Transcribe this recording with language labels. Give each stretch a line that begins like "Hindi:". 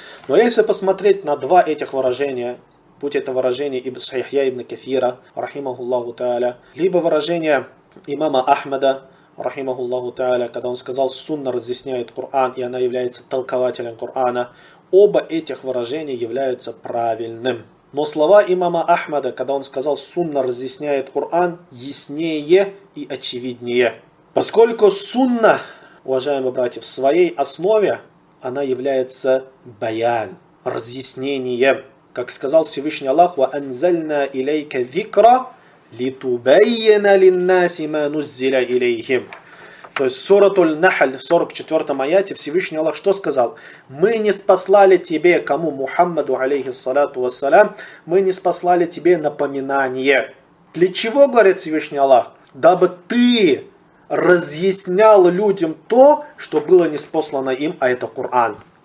Russian: Но если посмотреть на два этих выражения, будь это выражение Ихья ибн Кафира, рахимахуллаху тааля, либо выражение имама Ахмада, рахимахуллаху тааля, когда он сказал, сунна разъясняет Коран, и она является толкователем Корана, оба этих выражения являются правильным. Но слова имама Ахмада, когда он сказал, сунна разъясняет Коран, яснее и очевиднее. Поскольку сунна, уважаемые братья, в своей основе, она является баян, разъяснением. Как сказал Всевышний Аллах,
Arabic: وَأَنْزَلْنَا إِلَيْكَ ذِكْرَ لِتُبَيَّنَ لِلنَّاسِ مَا نُزِّلَ إِلَيْهِمْ.
Russian: То есть в сурату Аль-Нахль, в 44-м аяте, Всевышний Аллах что сказал? Мы не спаслали тебе, кому Мухаммаду, алейхи салату вассалям, мы не спаслали тебе напоминание. Для чего, говорит Всевышний Аллах? Дабы ты разъяснял людям то, что было неспослано им, а это Коран.